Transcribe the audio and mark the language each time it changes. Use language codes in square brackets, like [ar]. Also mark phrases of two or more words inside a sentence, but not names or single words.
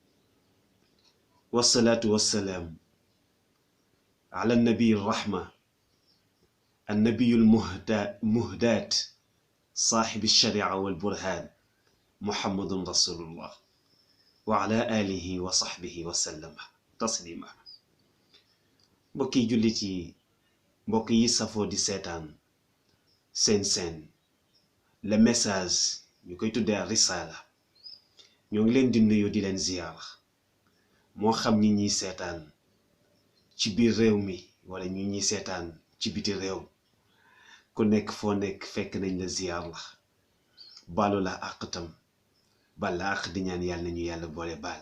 [ar] والصلاة والسلام على النبي الرحمة النبي المهدات صاحب الشريعة والبرهان محمد رسول الله وعلى آله وصحبه وسلم تسليما. [wo] mbokki jullit yi, mbokk yi safoo di seetaan seen [fr] le message [wo] ñu koy tuddee risaala, ñoo ngi leen di nuyu di leen ziyaara, moo xam ñi ñuy seetaan ci biir réew mi wala ñu ñuy seetaan ci biti réew, ku nekk foo nekk fekk nañ la ziyaar la, baalu la àq tam bal la àq di ñaan yàlla nañu yàlla boole baal.